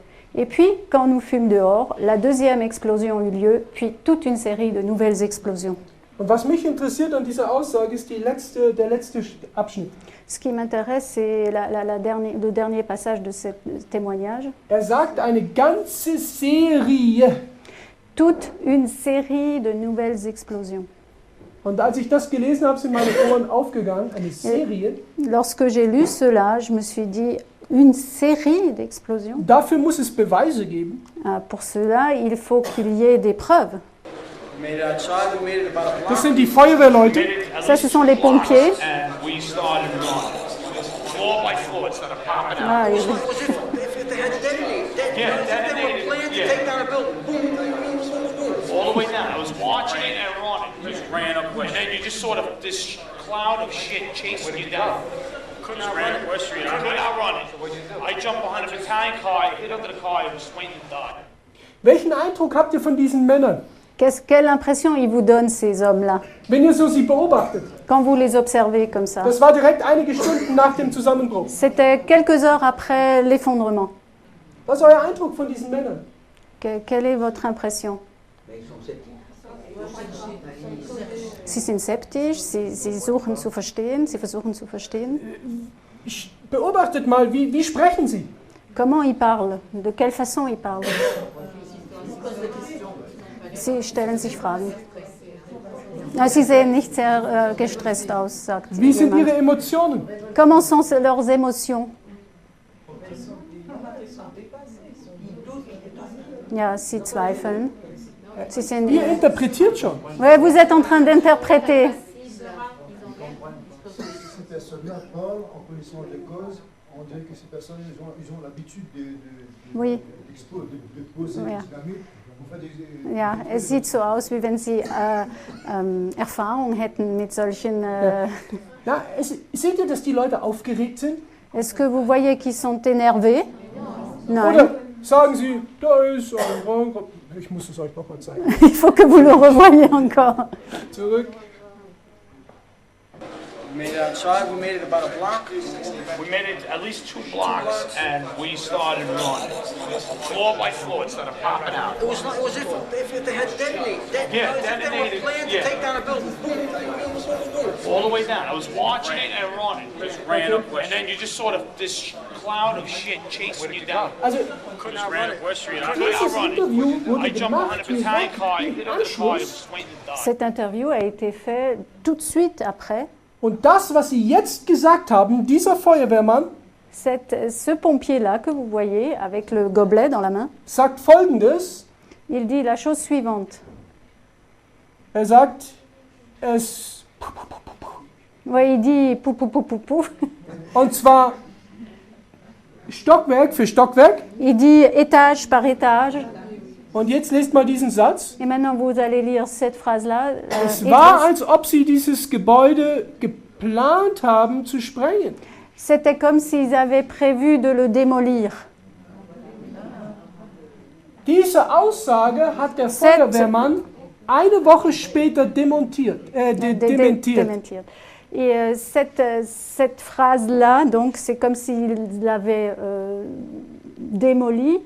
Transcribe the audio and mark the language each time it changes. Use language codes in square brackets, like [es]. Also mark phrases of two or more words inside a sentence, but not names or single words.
[fr] Et puis, quand nous fûmes dehors, la deuxième explosion eut lieu, puis toute une série de nouvelles explosions. [de] Und was mich interessiert an dieser Aussage ist der letzte Abschnitt. [fr] Ce qui m'intéresse, c'est le dernier passage de ce témoignage. [de] Sagt eine ganze Serie. [fr] Toute une série de nouvelles explosions. [de] Und als ich das gelesen habe, sind meine Ohren aufgegangen. Eine Serie. [fr] Lorsque j'ai lu cela, je me suis dit, une série d'explosions. [de] Dafür muss es Beweise geben. [fr] Pour cela, il faut qu'il y ait des preuves. [de] Das sind die Feuerwehrleute. [fr] Ça, ce sont les pompiers. Ah, [en] all the way down. I was watching it and running. Just ran up, and then you just sort of this cloud of shit chasing you down. Couldn't run it. Could not run it. I jumped behind a battalion car. I hit under the car. I was waiting to die. [de] Welchen Eindruck habt ihr von diesen Männern? [fr] Quelle impression ils vous donnent, ces hommes-là? [de] Wenn ihr sie beobachtet. [fr] Quand vous les observez comme ça. [de] Das war direkt einige Stunden nach dem Zusammenbruch. [fr] C'était quelques heures après l'effondrement. [de] Was ist euer Eindruck von diesen Männern? [fr] Quelle est votre impression? [de] Sie sind skeptisch, sie suchen zu verstehen, sie versuchen zu verstehen. Beobachtet mal, wie sprechen sie? [fr] Comment ils parlent? De quelle façon ils parlent? [de] Sie stellen sich Fragen. Sie sehen nicht sehr gestresst aus, sagt Wie sind ihre Emotionen? Comment sont leurs émotions? Ja, sie zweifeln. Sie sind, Ihr interpretiert schon. [fr] Oui, vous êtes en train d'interpréter. Ces personnes-là parlent en connaissance de cause On dirait que ces personnes, ils ont l'habitude Oui. de poser [de] Ja. damit. Ja, es sieht so aus, wie wenn Sie Erfahrung hätten mit solchen... Na, seht ihr, dass die Leute aufgeregt sind? [fr] Est-ce que vous voyez qu'ils sont énervés? [de] Nein. Oder sagen sie, da ist ein Rang. Ich muss es euch nochmal zeigen. [fr] Il faut que vous le revoyiez encore. [de] Zurück. [en] We made it outside, we made it about a block. We made it at least 2 blocks, and we started running. Floor by floor, instead of popping out. It was if they had detonated. Yeah, If they were detonated, planned yeah. to take down a building. Boom, boom, boom, boom. All the way down. I was watching it and running. Just ran up, and then you just sort of this cloud of shit chasing you down. [de] Also, [en] Couldn't outrun it. West Street. I couldn't [de] dieses [en] outrun [de] Interview [en] it. I [de] wurde [en] jumped behind a [de] gemacht [en] battalion car, I hit on the car, it was [de] Anschluss. [en] waiting to die. [fr] Cette interview a été faite tout de suite après. [de] Und das, was Sie jetzt gesagt haben, dieser Feuerwehrmann [fr] Ce pompier-là que vous voyez avec le gobelet dans la main, [de] sagt Folgendes. [fr] il dit la chose suivante. [de] Sagt, es... [fr] Ouais, il dit pou pou pou pou pou. [de] Und zwar Stockwerk für Stockwerk. [fr] Il dit étage par étage. [de] Und jetzt lest mal diesen Satz. [fr] Et maintenant vous allez lire cette phrase-là. [de] Es war, als ob sie dieses Gebäude geplant haben zu sprengen. [fr] C'était comme s'ils avaient prévu de le démolir. [de] Diese Aussage hat der Feuerwehrmann eine Woche später dementiert. [fr] Et cette phrase-là, donc, c'est comme s'il l'avait démolie.